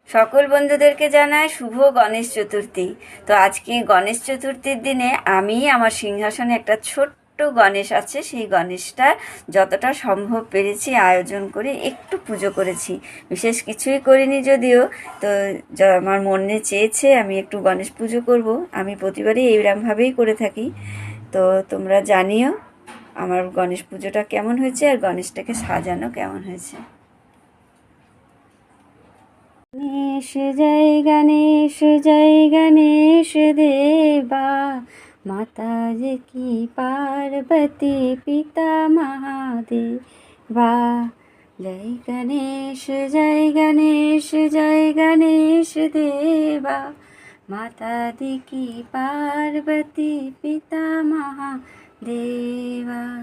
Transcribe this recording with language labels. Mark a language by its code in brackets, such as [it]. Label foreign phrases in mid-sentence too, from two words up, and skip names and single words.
[bn] সকল বন্ধুদেরকে জানাই শুভ গণেশ চতুর্থী। তো আজকে গণেশ চতুর্থীর দিনে আমি আমার সিংহাসনে একটা ছোট্ট গণেশ আছে, সেই গণেশটা যতটা সম্ভব পেরেছি আয়োজন করে একটু পুজো করেছি। বিশেষ কিছুই করিনি যদিও, তো আমার মনে চেয়েছে আমি একটু গণেশ পুজো করব। আমি প্রতিবারই এইরকমভাবেই করে থাকি। তো তোমরা জানিও আমার গণেশ পুজোটা কেমন হয়েছে আর গণেশটাকে সাজানো কেমন হয়েছে। [hi] गणेश जय गणेश देवा, माता जी की पार्वती पिता महादेवा। जय गणेश देवा, माता दी की पार्वती पिता महादेवा।